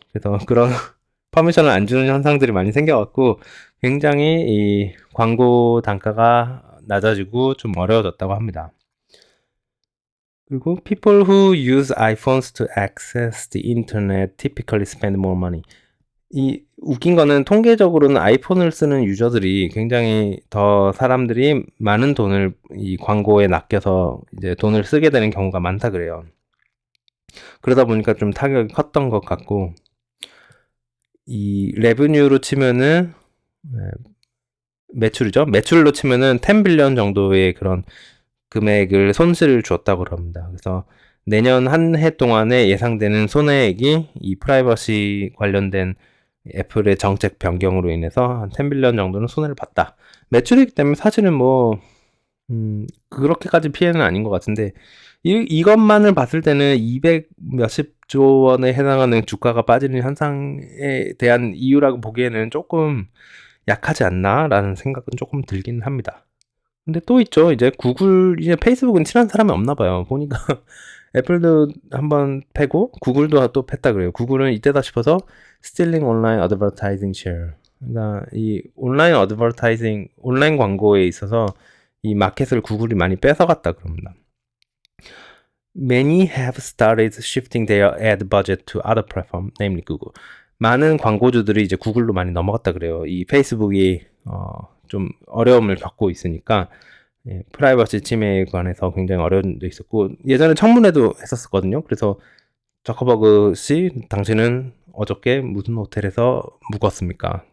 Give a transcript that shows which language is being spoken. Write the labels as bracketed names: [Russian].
[Korean] 그래서 그런 퍼미션을 안 주는 현상들이 많이 생겨갖고 굉장히 이 광고 단가가 낮아지고 좀 어려워졌다고 합니다. 그리고 [English] people who use iPhones to access the internet typically spend more money. [Korean] 이 웃긴 거는 통계적으로는 아이폰을 쓰는 유저들이 굉장히 더 사람들이 많은 돈을 이 광고에 낚여서 이제 돈을 쓰게 되는 경우가 많다 그래요. 그러다 보니까 좀 타격이 컸던 것 같고 이 레브뉴로 치면은 매출이죠. 매출로 치면은 10빌리언 정도의 그런 금액을 손실을 줬다고 합니다. 그래서 내년 한 해 동안에 예상되는 손해액이 이 프라이버시 관련된 애플의 정책 변경으로 인해서 한 10 빌리언 정도는 손해를 봤다. 매출이기 때문에 사실은 뭐 그렇게까지 피해는 아닌 것 같은데 이것만을 봤을 때는 200 몇십 조 원에 해당하는 주가가 빠지는 현상에 대한 이유라고 보기에는 조금 약하지 않나라는 생각은 조금 들긴 합니다. 근데 또 있죠. 이제 구글, 이제 페이스북은 친한 사람이 없나 봐요. 보니까 애플도 한번 패고 구글도 또 팼다 그래요. 구글은 이때다 싶어서 [English] stealing online advertising share. [Korean] 그러니까 이 온라인 어드버타이징, 온라인 광고에 있어서 이 마켓을 구글이 많이 뺏어갔다 그럽니다. [English] Many have started shifting their ad budget to other platform, namely Google. [Korean] 많은 광고주들이 이제 구글로 많이 넘어갔다 그래요. 이 페이스북이 좀 어려움을 겪고 있으니까 프라이버시 침해에 관해서 굉장히 어려움도 있었고 예전에 청문회도 했었거든요. 그래서 저커버그 씨, 당신은 어저께 무슨 호텔에서 묵었습니까?